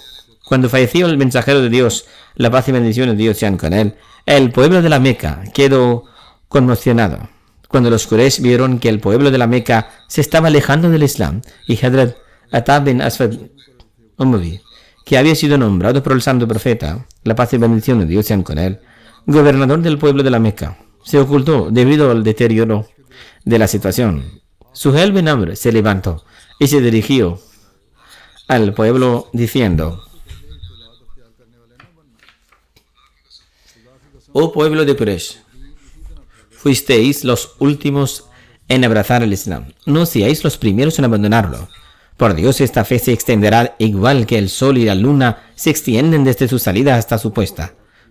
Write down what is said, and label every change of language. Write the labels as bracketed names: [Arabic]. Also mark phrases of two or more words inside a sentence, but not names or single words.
[Spanish] Cuando falleció el mensajero de Dios, la paz y bendición de Dios sean con él, el pueblo de la Meca quedó conmocionado cuando los Quraysh vieron que el pueblo de la Meca se estaba alejando del Islam, y Hazrat Ata bin Aswad Umawi, que había sido nombrado por el santo profeta, la paz y bendición de Dios sean con él, gobernador del pueblo de la Meca, se ocultó debido al deterioro de la situación. Suhail bin Amr se levantó y se dirigió al pueblo diciendo: oh pueblo de Quraysh, fuisteis los últimos en abrazar el Islam. No seáis los primeros en abandonarlo. Por Dios, esta fe se extenderá igual que el sol y la luna se extienden desde su salida hasta su puesta.